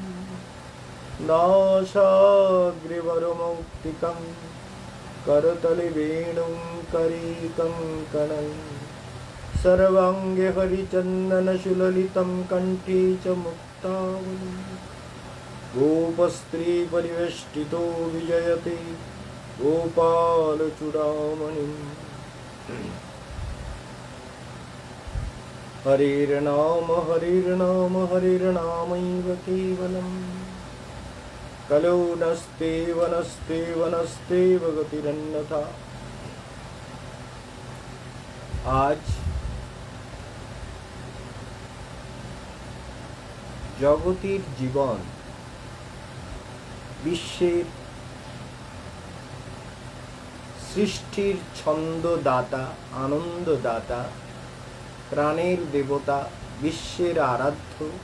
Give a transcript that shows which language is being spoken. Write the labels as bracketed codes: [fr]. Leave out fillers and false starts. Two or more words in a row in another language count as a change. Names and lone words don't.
[sa] नासाग्रवरमौक्तिकं करतले वेणुं करे कङ्कणं सर्वाङ्गे हरिचन्दनसुललितं कण्ठे च मुक्तावली गोपस्त्रीपरिवेष्टितो विजयते गोपालचूडामणिम्। हरिर्नाम हरिर्नाम हरिर्नामैव केवलम् कलौ नस्तेव नस्तेव नस्तेव गतिरन्यथा। [bn] आज জগতের জীবন বিশ্বের সৃষ্টির ছন্দদাতা আনন্দদাতা প্রাণের দেবতা বিশ্বের আরাধ্য